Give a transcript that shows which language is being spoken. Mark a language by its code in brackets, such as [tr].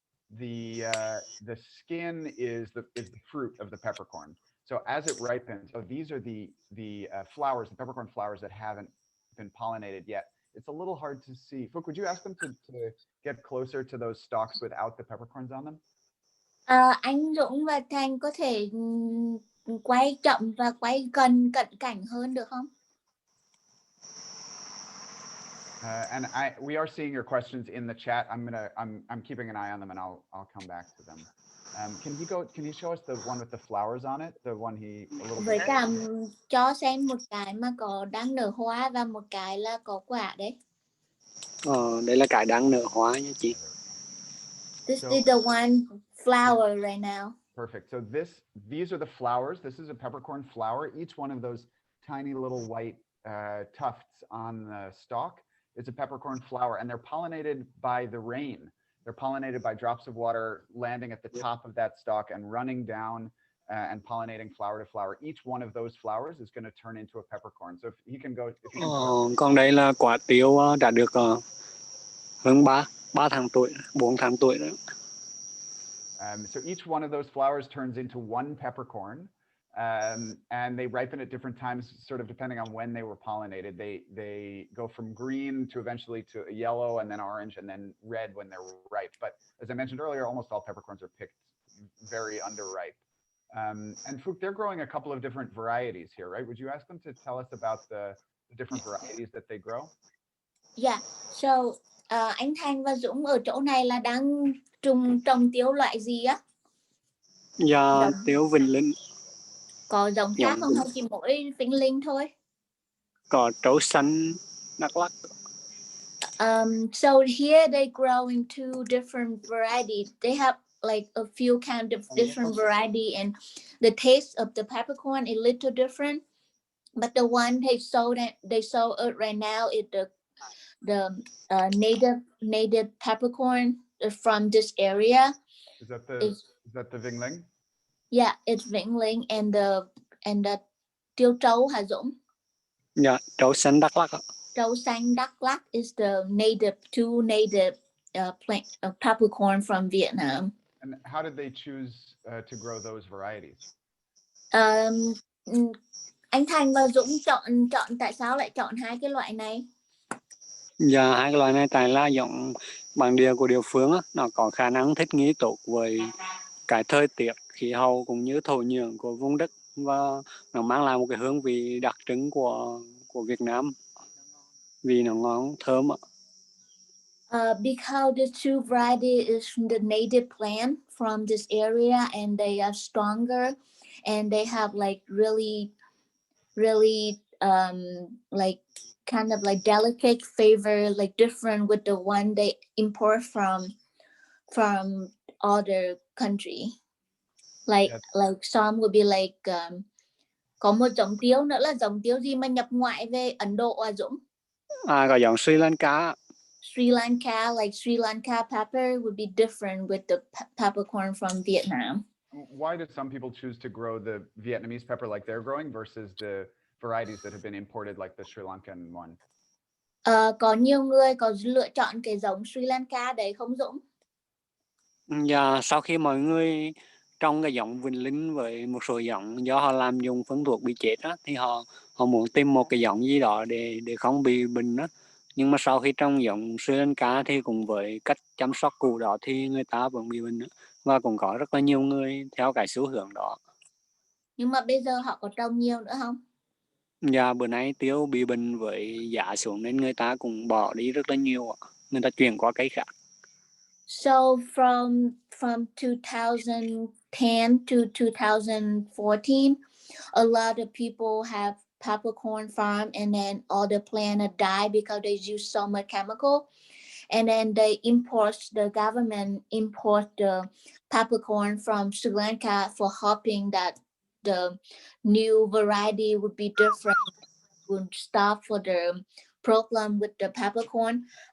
[en] The skin is the fruit of the peppercorn. So as it ripens, so these are the flowers, the peppercorn flowers that haven't been pollinated yet. It's a little hard to see. Phuc, would you ask them to get closer to those stalks without the peppercorns on them? [vi] Anh Dũng và Thành có thể quay chậm và quay gần cận cảnh hơn được không? [en] And we are seeing your questions in the chat. I'm keeping an eye on them, and I'll come back to them. Can you show us the one with the flowers on it? The one a little [vi] Với [en] bit. [vi] cả cho xem một cái mà có đang nở hoa và một cái là có quả đấy. Đây là cái đang nở hoa nha chị. [en] This is the one flower right now. Perfect. So these are the flowers. This is a peppercorn flower. Each one of those tiny little white tufts on the stalk is a peppercorn flower, and they're pollinated by the rain. They're pollinated by drops of water landing at the top of that stalk and running down and pollinating flower to flower. Each one of those flowers is going to turn into a peppercorn. So if you can go. [vi] Còn đây là quả tiêu đã được hơn 4 tháng tuổi rồi. [en] So each one of those flowers turns into one peppercorn. And they ripen at different times, sort of depending on when they were pollinated. They go from green to eventually to a yellow, and then orange, and then red when they're ripe. But as I mentioned earlier, almost all peppercorns are picked very underripe. And Phuc, they're growing a couple of different varieties here, right? Would you ask them to tell us about the different varieties that they grow? Yeah. [vi] So anh Thành và Dũng ở chỗ này là đang trồng tiêu loại gì á? Dạ, tiêu Vĩnh Linh. Có giống khác không hay chỉ mỗi Vĩnh Linh thôi? Có trấu xanh Đắk Lắk. [en] So here they grow in 2 different varieties. They have like a few kind of different variety, and the taste of the peppercorn is a little different. But the one they sow it right now is the native peppercorn from this area. Is that the Vinh Linh? Yeah, it's Vĩnh Linh, and the [vi] tiêu trấu hả [en] Dũng? Yeah, trấu xanh Đắk Lắk. Trấu xanh Đắk Lắk is the two native plant peppercorn from Vietnam. And how did they choose to grow those varieties? [vi] Anh Thành và Dũng chọn tại sao lại chọn 2 cái loại này? Dạ, 2 cái loại này tại là giống bản địa của địa phương á, nó có khả năng thích nghi tốt với cái thời tiết, khí hậu cũng như thổ nhưỡng của vùng đất, và nó mang lại một cái hương vị đặc trưng của Việt Nam, vì nó ngon thơm ạ. [en] Because the two variety is the native plant from this area, and they are stronger, and they have like really, really like kind of like delicate flavor, like different with the one they import from other country. Like Yes. like some would be like [vi] có một giống tiêu nữa là giống tiêu gì mà nhập ngoại về Ấn Độ à Dũng? Có giống Sri Lanka. [en] Sri Lanka, like Sri Lanka pepper would be different with the peppercorn from Vietnam. Why do some people choose to grow the Vietnamese pepper like they're growing versus the varieties that have been imported like the Sri Lankan one? [vi] Có nhiều người có lựa chọn cái giống Sri Lanka đấy không Dũng? Và sau khi mọi người trồng cái giống Vĩnh Linh với một số giống do họ làm dùng phân thuốc bị chết á, thì họ muốn tìm một cái giống gì đó để không bị bệnh á. Nhưng mà sau khi trồng giống Sri Lanka thì cùng với cách chăm sóc cũ đó thì người ta vẫn bị bệnh á. Và cũng có rất là nhiều người theo cái xu hướng đó. Nhưng mà bây giờ họ có trồng nhiều nữa không? Và bữa nay tiêu bị bệnh với giá xuống nên người ta cũng bỏ đi rất là nhiều, người ta chuyển qua cây khác. [en] So from 2010 to 2014, a lot of people have peppercorn farm, and then all the plant die because they use so much chemical. And then the government import the peppercorn from Sri Lanka for hoping that the new variety would be different, would stop for the problem with the peppercorn.